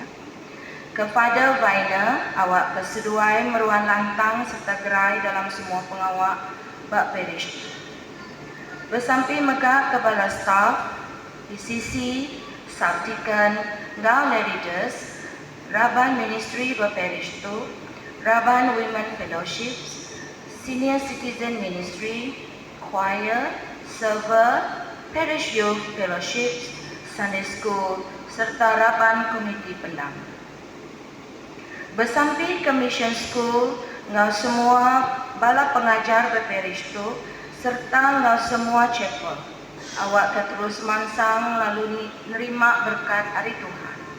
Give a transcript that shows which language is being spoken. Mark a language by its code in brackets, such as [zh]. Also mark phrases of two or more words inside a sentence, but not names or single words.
[iba] Ke Father Vaina, awak keseduai meruan lantang serta gerai dalam semua pengawak Ba Parish. Bersampi megah kepala staf, PCC, Subdeacon, Gau Leaders, Raban Ministry Ba Parish tu, Raban Women Fellowships, Senior Citizen Ministry, Choir, Server, Parish Youth Fellowships, Sunday School, serta Raban Komiti Pendam. Bersampi ke Mission School, ngau semua bala pengajar Ba Parish tu, serta ngau semua chapel. Awak ke terus mansang lalu nerima berkat hari Tuhan.